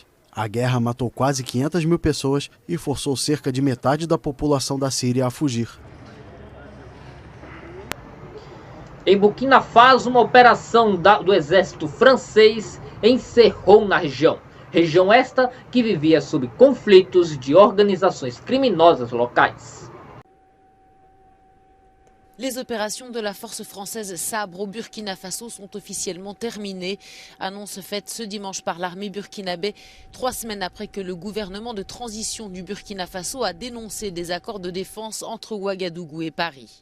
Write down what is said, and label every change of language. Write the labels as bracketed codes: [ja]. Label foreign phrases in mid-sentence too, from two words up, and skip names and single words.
[pt] A guerra matou quase 500 mil pessoas e forçou cerca de metade da população da Síria a fugir. Em Burkina Faso, uma operação do exército francês encerrou na região. Região esta que vivia sob conflitos de organizações criminosas locais. [fr] Les opérations de la force française Sabre au Burkina Faso sont officiellement terminées. Annonce faite ce dimanche par l'armée burkinabé, 3 semaines après que le gouvernement de transition du Burkina Faso a dénoncé des accords de défense entre Ouagadougou et Paris.